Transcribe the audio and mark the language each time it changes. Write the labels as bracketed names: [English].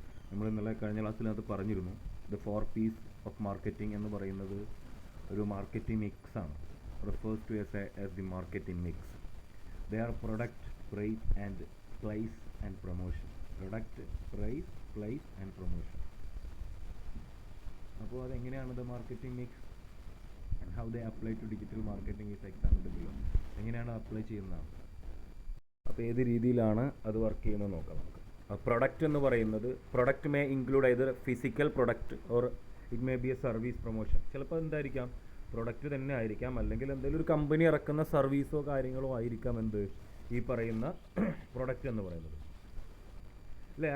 [Malayalam] നമ്മൾ ഇന്നലെ കഴിഞ്ഞ ക്ലാസ്സിനകത്ത് പറഞ്ഞിരുന്നു ദ 4 Ps ഓഫ് മാർക്കറ്റിംഗ് എന്ന് പറയുന്നത് ഒരു മാർക്കറ്റിംഗ് മിക്സ് ആണ്. [English] Refers to as the marketing mix. They are product, price and place and promotion. Product, price, place and promotion. [Malayalam] അപ്പോൾ അതെങ്ങനെയാണ് [English] The marketing mix and how they apply to digital marketing is examined below. [Malayalam] എങ്ങനെയാണ് apply ചെയ്യുന്നത്, അപ്പോൾ ഏത് രീതിയിലാണ് അത് work ചെയ്യുന്നത് നോക്കാം നമുക്ക്. പ്രൊഡക്റ്റ് എന്ന് പറയുന്നത്, [English] Product may include either physical product or it may be a service promotion. [Malayalam] ചിലപ്പോൾ എന്തായിരിക്കാം, പ്രൊഡക്റ്റ് തന്നെ ആയിരിക്കാം, അല്ലെങ്കിൽ എന്തെങ്കിലും ഒരു കമ്പനി ഇറക്കുന്ന സർവീസോ കാര്യങ്ങളോ ആയിരിക്കാം എന്ത് ഈ പറയുന്ന പ്രൊഡക്റ്റ് എന്ന് പറയുന്നത് അല്ലേ.